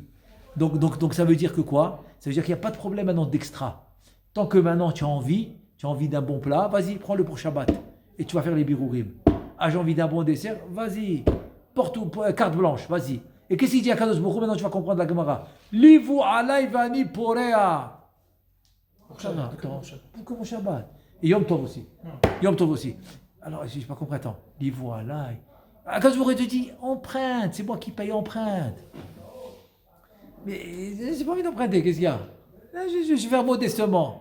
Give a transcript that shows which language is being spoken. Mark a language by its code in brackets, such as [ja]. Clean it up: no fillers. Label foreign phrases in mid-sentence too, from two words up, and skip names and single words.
[fr] Donc ça veut dire que quoi? Ça veut dire qu'il n'y a pas de problème maintenant d'extra. Tant que maintenant tu as envie d'un bon plat, vas-y, prends-le pour Shabbat. Et tu vas faire les birourim. Ah, j'ai envie d'un bon dessert, vas-y. Carte blanche, vas-y. Et qu'est-ce qu'il dit à [he] קדוש ברוך הוא? [fr] Maintenant tu vas comprendre la Gemara. [he] לוו עליי ואני פורע. [fr] Shabbat, attends. Pourquoi mon Shabbat? Et [he] יום טוב [fr] aussi. [he] יום טוב [fr] aussi. Alors, je n'ai pas compris, attends. [he] לוו עליי. קדוש ברוך הוא [fr] te dit, emprunte, c'est moi qui paye, emprunte. Mais j'ai pas envie d'emprunter, qu'est-ce qu'il y a? Je vais faire modestement.